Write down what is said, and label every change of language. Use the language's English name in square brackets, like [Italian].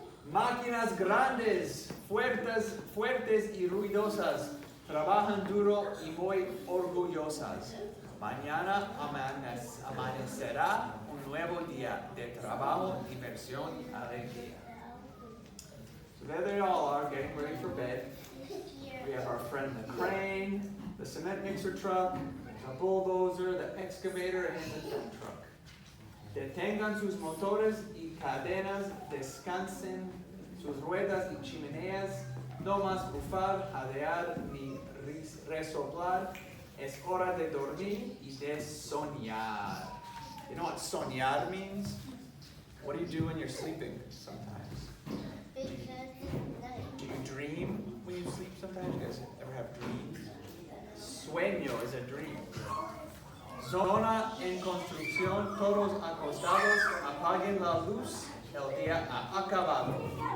[Spanish] Máquinas grandes, fuertes y ruidosas, trabajan duro y muy orgullosas. Mañana amanecerá un nuevo día de trabajo, diversión y alegría. [English] So there they all are, getting ready for bed. We have our friend the crane, the cement mixer truck, the bulldozer, the excavator, and the dump truck. [Spanish] Detengan sus motores y cadenas, descansen sus ruedas y chimeneas, no más bufar, jadear ni resoplar. Es hora de dormir y de soñar. [English] You know what soñar means? What do you do when you're sleeping sometimes? Do you dream when you sleep sometimes? You guys ever have dreams? Sueño is a dream. [Spanish] Zona en construcción, todos acostados, apaguen la luz, el día ha acabado.